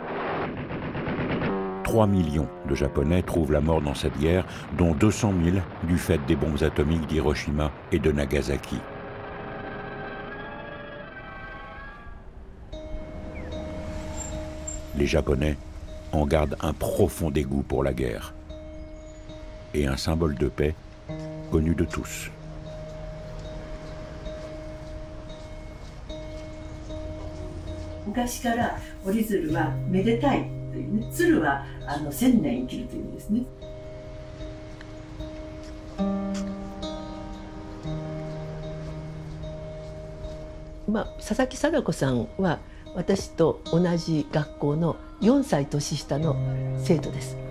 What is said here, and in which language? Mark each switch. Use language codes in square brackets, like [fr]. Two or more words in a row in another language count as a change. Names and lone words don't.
[fr] 3 millions de Japonais trouvent la mort dans cette guerre, dont 200 000 du fait des bombes atomiques d'Hiroshima et de Nagasaki. Les Japonais en gardent un profond dégoût pour la guerre et un symbole de paix connu de tous. [ja] 昔から折り鶴はめでたいというね、鶴は1000年生きるという意味ですね。佐々木貞子さんは私と同じ学校の4歳年下の生徒です。